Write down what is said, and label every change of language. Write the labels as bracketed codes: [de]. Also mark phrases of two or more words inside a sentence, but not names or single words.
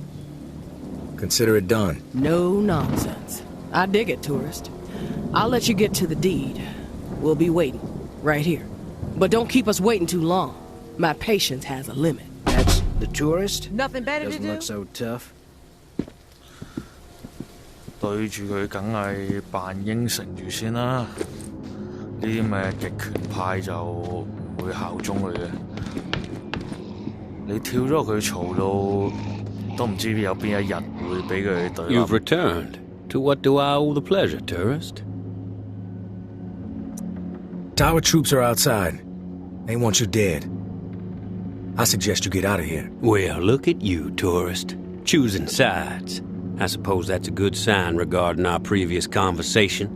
[en] Consider it done. No nonsense. I dig it, tourist. I'll let you get to the deed. We'll be waiting, right here. But don't keep us waiting too long. My patience has a limit. That's the tourist? Nothing better to Doesn't do? look so tough. [yue] 對住佢梗係扮應承住先啦。呢啲咩極權派就唔會效忠佢嘅。你跳咗佢槽度，都唔知有邊一日會俾佢對。 [en] You've returned. To what do I owe the pleasure, tourist? Tower troops are outside. They want you dead. I suggest you get out of here. Well, look at you, tourist. Choosing sides. I suppose that's a good sign regarding our previous conversation.